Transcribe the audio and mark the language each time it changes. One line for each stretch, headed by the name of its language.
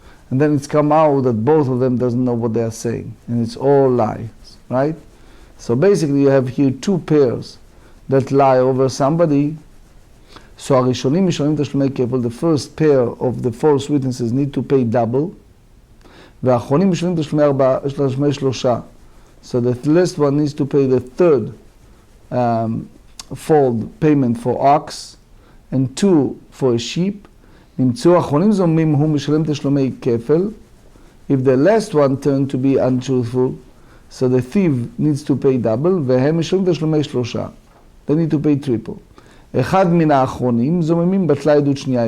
English: And then it's come out that both of them doesn't know what they are saying. And it's all lies, right? So basically you have here 2 pairs that lie over somebody. So
Hebrew: הראשונים משלמים תשלומי כפל,
English: the first pair of the false witnesses need to pay double.
Hebrew: והאחרונים משלמים תשלומי שלושה.
English: So the last one needs to pay the 3rd fold payment for ox and 2 for a sheep.
Hebrew: נמצאו האחרונים זוממים הוא משלם תשלומי כפל.
English: If the last one turned to be untruthful, so the thief needs to pay double,
Hebrew: והם משלמים תשלומי שלושה.
English: They need to pay triple.
Hebrew: אחד מן האחרונים זוממים בטלה עדות שנייה.